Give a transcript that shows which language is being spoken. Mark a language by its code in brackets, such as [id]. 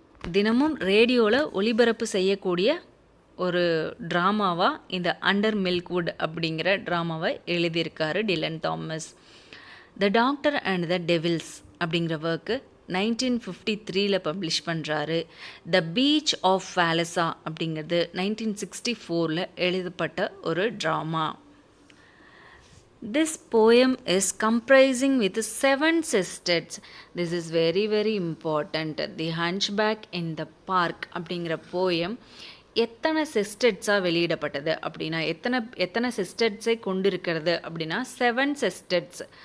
[ta] தினமும் ரேடியோவில் ஒளிபரப்பு செய்யக்கூடிய ஒரு ட்ராமாவாக இந்த அண்டர் மில்க்வுட் அப்படிங்கிற ட்ராமாவை எழுதியிருக்காரு Dilan Thomas. The doctor and the devil's அப்படிங்கிற ஒர்க்கு 1953 பப்ளிஷ் பண்ணுறாரு. த பீச் ஆஃப் வேலசா அப்படிங்கிறது 1964 எழுதப்பட்ட ஒரு drama. [en] This poem is comprising with 7 sestets. This is very very important. [ta] The Hunchback in the Park அப்படிங்கிற போயம் எத்தனை செஸ்டட்ஸாக வெளியிடப்பட்டது அப்படின்னா, எத்தனை செஸ்டட்ஸை கொண்டிருக்கிறது அப்படின்னா 7 செஸ்டட்ஸ்.